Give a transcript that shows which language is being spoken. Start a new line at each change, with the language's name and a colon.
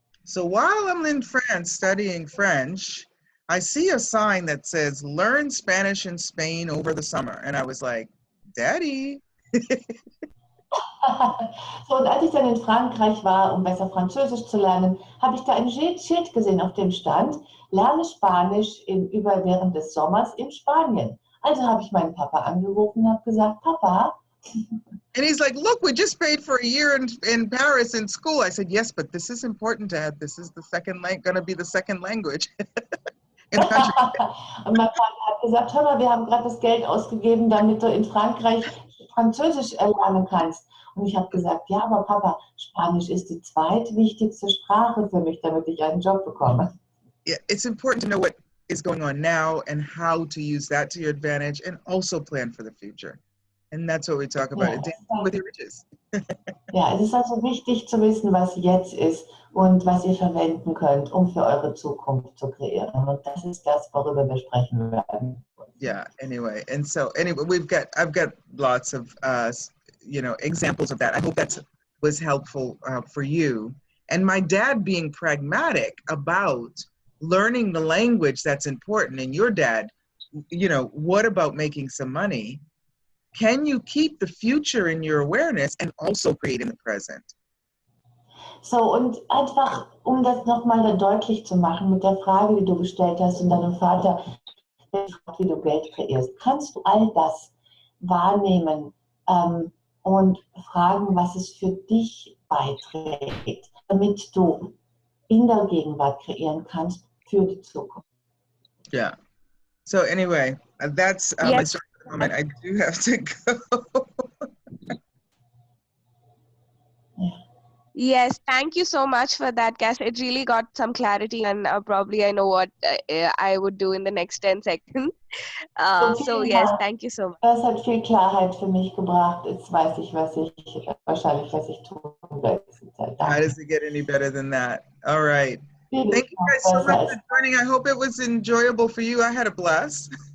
English: So while I'm in France studying French, I see a sign that says, learn Spanish in Spain over the summer. And I was like, Daddy.
German: So, und als ich dann in Frankreich war, um besser Französisch zu lernen, habe ich da ein Schild gesehen, auf dem stand, lerne Spanisch während des Sommers in Spanien. Also habe ich meinen Papa angerufen und habe gesagt, Papa.
English: And he's like, look, we just paid for a year in Paris in school. I said, yes, but this is important, Dad. This is the going to be the second language in the country.
German: Und mein Vater hat gesagt, hör mal, wir haben gerade das Geld ausgegeben, damit du in Frankreich Französisch lernen kannst. Und ich habe gesagt, ja, aber Papa, Spanisch ist die zweitwichtigste Sprache für mich, damit ich einen Job bekomme.
English: Yeah, it's important to know what is going on now and how to use that to your advantage and also plan for the future. And that's what we talk about,
German: Ja,
English: dancing with your riches.
German: Ja, es ist also wichtig zu wissen, was jetzt ist und was ihr verwenden könnt, um für eure Zukunft zu kreieren. Und das ist das, worüber wir sprechen werden.
English: Yeah, anyway. And so anyway, I've got lots of, examples of that. I hope that was helpful for you. And my dad being pragmatic about learning the language that's important. And your dad, what about making some money? Can you keep the future in your awareness and also create in the present?
German: So, und einfach, um das nochmal deutlich zu machen mit der Frage, die du gestellt hast und deinem Vater, wie du Geld kreierst, kannst du all das wahrnehmen und fragen, was es für dich beiträgt, damit du in der Gegenwart kreieren kannst für die Zukunft.
English: Yeah. So anyway, that's my story for the moment. I do have to go. Yes, thank you so much for that, Kass. It really got some clarity, and probably I know what I would do in the next 10 seconds. So yes, thank you so much.
German: Das hat viel Klarheit für mich gebracht. Jetzt weiß ich, was ich tun werde.
English: How does it get any better than that? All right. Thank you guys so much for joining. I hope it was enjoyable for you. I had a blast.